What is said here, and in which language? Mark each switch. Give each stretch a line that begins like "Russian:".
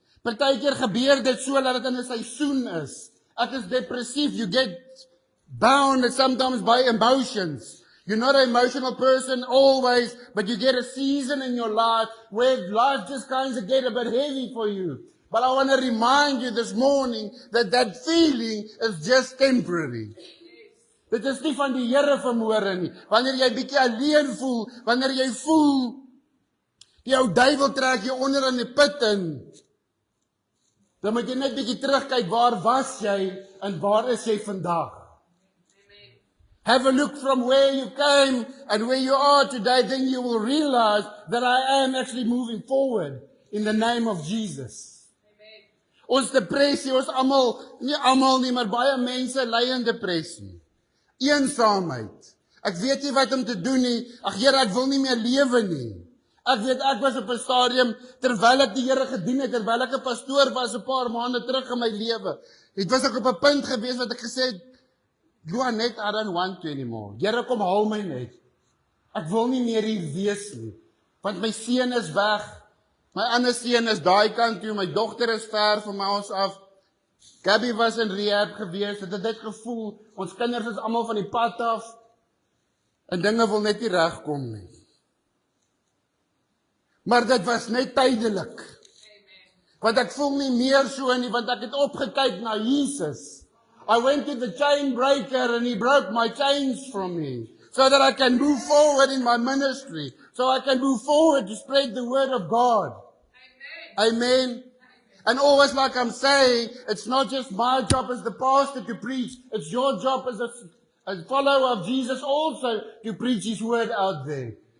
Afrikaans: Partykeer gebeur dit so dat dit in 'n seisoen is. Ek is depressief.
English: You get bound sometimes by emotions. You're not an emotional person always, but you get a season in your life where life just kind of get a bit heavy for you. But I want to remind you this morning that that feeling is just temporary.
Afrikaans: Dit is nie van die Here vermoere nie. Wanneer jy bietjie alleen voel, wanneer jy voel die ou duiwel trek jou onder in die put in, dan moet jy net bietjie terugkyk, waar was jy en waar is jy vandag?
English: Have a look from where you came and where you are today, then you will realize that I am actually moving forward in the name of Jesus.
Afrikaans: Ons depressie, ons almal nie, maar baie mense ly in depressie. Eensaamheid. Ek weet nie wat om te doen nie. Ag Here, ek wil nie meer lewe nie. Ek weet, ek was op 'n stadium, terwyl ek die Here gedien het, terwyl ek 'n pastoor was 'n paar maande terug in my lewe, het was ek op 'n punt gewees wat ek gesê het, Joanet,
English: I don't want you anymore.
Afrikaans: Here, kom haal my net. Ek wil nie meer hier wees nie. Want my seun is weg. My ander seun is daai kant toe, my dogter is ver van ons af. Gabby was in rehab gewees, het dit gevoel, ons kinders is almal van die pad af, en dinge wil net nie regkom nie. Maar dit was net tydelik. Want ek voel nie meer so nie, want ek het opgekyk na Jesus.
English: I went to the chain breaker and he broke my chains from me, so that I can move forward in my ministry, so I can move forward to spread the word of God. Amen. And always, like I'm saying, it's not just my job as the pastor to preach, it's your job as a follower of Jesus also to preach his word out there.